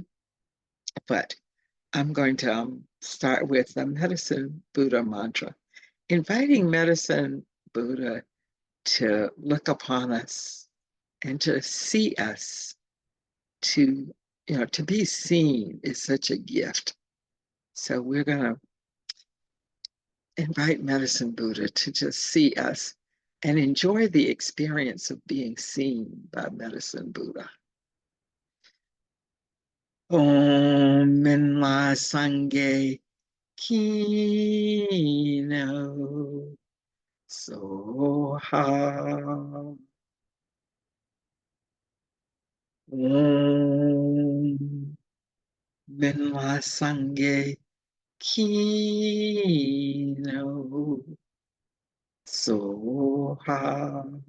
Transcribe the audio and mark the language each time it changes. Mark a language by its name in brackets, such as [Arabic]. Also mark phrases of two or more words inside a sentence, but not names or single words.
[English] But I'm going to start with the Medicine Buddha mantra, inviting Medicine Buddha to look upon us and to see us, to to be seen is such a gift. So we're going to invite Medicine Buddha to just see us and enjoy the experience of being seen by Medicine Buddha. [Tibetan] ཨོཾ་སྨན་བླ་སངས་རྒྱས་ཀི་ནོ་སྭཱ་ཧཱ. ཨོཾ་སྨན་བླ་སངས་རྒྱས་ཀི་ནོ་སྭཱ་ཧཱ.